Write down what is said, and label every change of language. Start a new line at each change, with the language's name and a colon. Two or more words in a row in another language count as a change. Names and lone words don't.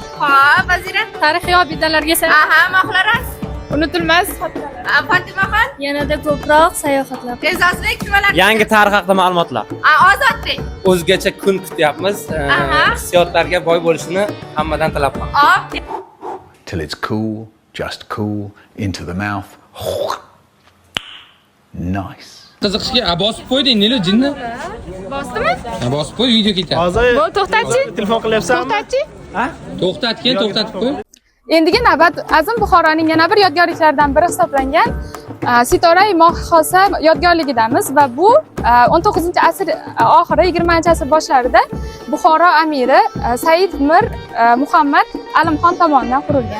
Uzbek: Xo'p, Vazira. tarixiy obidalarga Aha, Mohlara. unutilmas xotiralar. Fotimaxon. Yanada ko'proq sayohatlar. E'zozbek nimalar? Yangi tarix haqida ma'lumotlar. Ozodbek. O'zgacha kun kutyapmiz. Aha. Hissiyotlarga boy bo'lishini hammadan tilab qolaman. Hop.
English: Till it's cool, just cool, into the mouth. Nice.
Uzbek: Qiziqishga bosib qo'yding, Nilu jinni. Bosdimi? Bosib qo'y, video ketadi. Hozir To'xtatchi. telefon qilyapsanmi? To'xtatchi. To'xtatgan, to'xtatib qo'y. Endigi navbat Azim Buxoroning yana bir yodgorliklaridan biri hisoblangan Sitora-i Mohihosa yodgorligidamiz va bu 19-asr oxiri 20-asr boshlarida Buxoro amiri Said Mir Muhammad Alimxon tomonidan qurilgan.